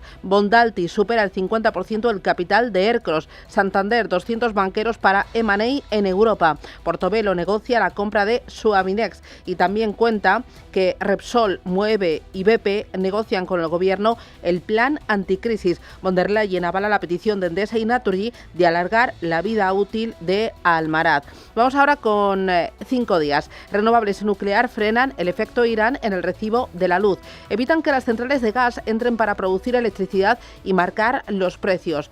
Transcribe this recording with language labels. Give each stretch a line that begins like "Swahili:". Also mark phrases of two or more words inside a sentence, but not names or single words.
Spanish: Bondalti supera el 50% del capital de Ercros. Santander, 200 banqueros para M&A en Europa. Portobelo negocia la compra de Suavinex. Y también cuenta que Repsol, Moeve y BP negocian con el gobierno el plan anticrisis. Von der Leyen avala la petición de Endesa y Naturgy de alargar la vida útil de Almaraz. Vamos ahora con 5 días. Renovables y nuclear frenan el efecto Irán en el recibo de la luz. Evitan que las centrales de gas entren para producir electricidad y marcar los precios.